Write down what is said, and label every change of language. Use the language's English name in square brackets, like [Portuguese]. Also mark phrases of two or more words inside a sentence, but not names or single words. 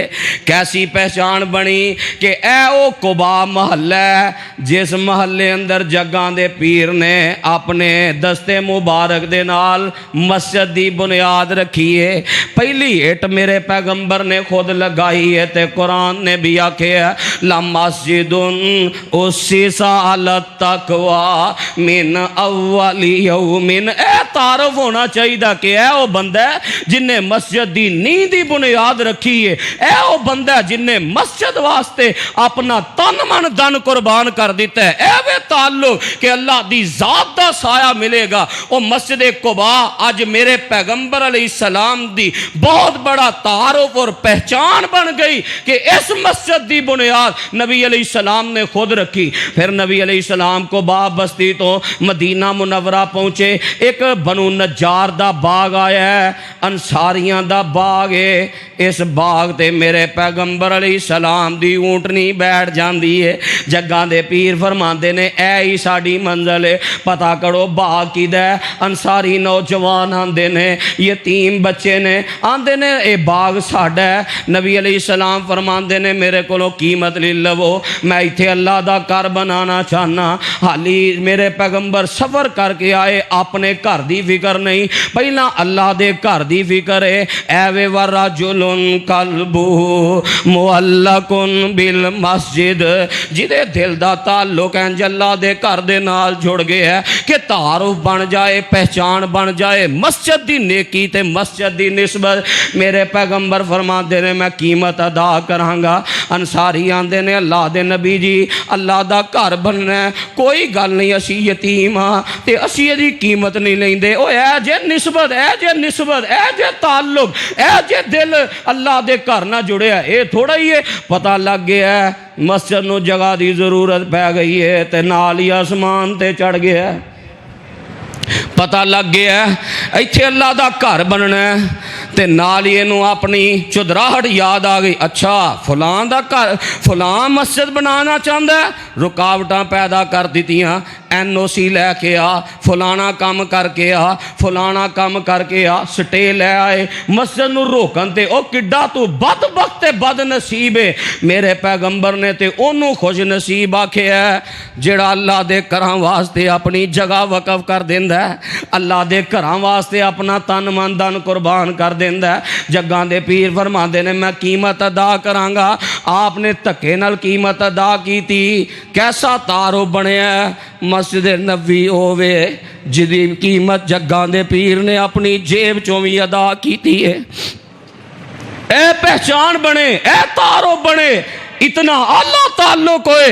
[Punjabi] کیسی پہچان بنی کہ اے او قباء محلہ ہے جس محلے اندر جگاں دے پیر نے اپنے دستے مبارک دے نال مسجد دی بنیاد رکھی ہے۔ پہلی اٹ میرے پیغمبر نے خود لگائی ہے تے قرآن نے بھی آکھیا ہے [Arabic] لَمَسْجِدٌ أُسِّسَ عَلَى التَّقْوَى مِنْ أَوَّلِ يَوْمٍ۔ [Punjabi] اے تعارف ہونا چاہیے کہ اے او بندہ ہے جن نے مسجد دی نیند دی بنیاد رکھی ہے، اے او بندہ ہے جن نے مسجد واسطے اپنا تن من دن قربان کر دیتا ہے۔ اے وے تعلق کہ اللہ دی ذات دا سایہ ملے گا۔ او مسجد قباء آج میرے پیغمبر [Arabic] علیہ السلام [Punjabi] دی بہت بڑا تعارف اور پہچان بن گئی کہ اس مسجد دی بنیاد نبی [Arabic] علیہ السلام [Punjabi] نے خود رکھی۔ پھر نبی [Arabic] علیہ السلام [Punjabi] کو قباء بستی تو مدینہ منورہ پہنچے، ایک بنو نجار دا باغ آیا ہے، انصاریاں دا باغ ہے۔ اس باغ تے میرے پیغمبر [Arabic] علیہ السلام [Punjabi] دی اونٹنی بیٹھ جاندی ہے۔ جگاں دے پیر فرماندے نے اے ہی ساڈی منزل ہے، پتہ کرو باغ کیدا ہے؟ انصاری نوجوان آندے نے، یتیم بچے نے، آندے نے اے باغ ساڈا ہے۔ نبی [Arabic] علیہ السلام [Punjabi] فرماندے نے میرے کولوں قیمت لے لو، میں ایتھے اللہ دا گھر بنانا چاہنا۔ حالی میرے پیغمبر سفر کر کے آئے، اپنے گھر دی فکر نہیں، پہلا اللہ دے گھر دی فکر ہے۔ اے وے [Arabic] ورجل قلبہ معلق بالمسجد، [Punjabi] جدے دل دا تعلق ہے اللہ دے گھر دے نال جڑ گیا ہے کہ تعارف بن جائے، پہچان بن جائے مسجد دی نیکی تے مسجد دی نسبت۔ میرے پیغمبر فرماندے نے میں قیمت ادا کراں گا۔ انصاری آندے نے اللہ دے نبی جی اللہ دا گھر بننا ہے، کوئی گل نہیں، اسی یتیم ہاں تے اسی دی قیمت نہیں لیندے۔ او اے جے نسبت، اے جے نسبت، اے جے تعلق، اے جے دل اللہ دے گھر نہ جڑیا، اے تھوڑا ہی ہے۔ پتہ لگ گیا ہے مسجد نو جگہ دی ضرورت پہ گئی ہے تے نال ہی آسمان تے چڑھ گیا ہے۔ پتہ لگ گیا ہے ایتھے اللہ دا گھر بننا ہے تے نال ہی انہوں اپنی چدراہٹ یاد آ گئی، اچھا فلاں دا گھر، [Urdu] فلاں مسجد بنانا چاہتا ہے، [Punjabi] رکاوٹاں پیدا کر دیتیاں، NOC لے کے آ، فلانا کام کر کے آ، فلانا کام کر کے آ، سٹے لے آئے مسجد نو روکن تے او کڈا تو بد وقت بد نصیب ہے۔ میرے پیغمبر نے تے انہوں خوش نصیب آکھے ہے جڑا اللہ دے گھراں واسطے اپنی جگہ وقف کر دیندا ہے، اللہ دے گھراں واسطے اپنا تن من دن قربان کر دیندا ہے۔ جگاں دے پیر فرماندے نے میں قیمت ادا کراں گا، آپ نے دھکے نال قیمت ادا کیتی۔ کیسا تعارف بنیا ہے؟ مسجد نبوی ہووے جدی قیمت جگاں دے پیر نے اپنی جیب چوں بھی ادا کیتی ہے۔ اے پہچان بنے، اے تعارف بنے، اتنا اعلیٰ تعلق ہوئے۔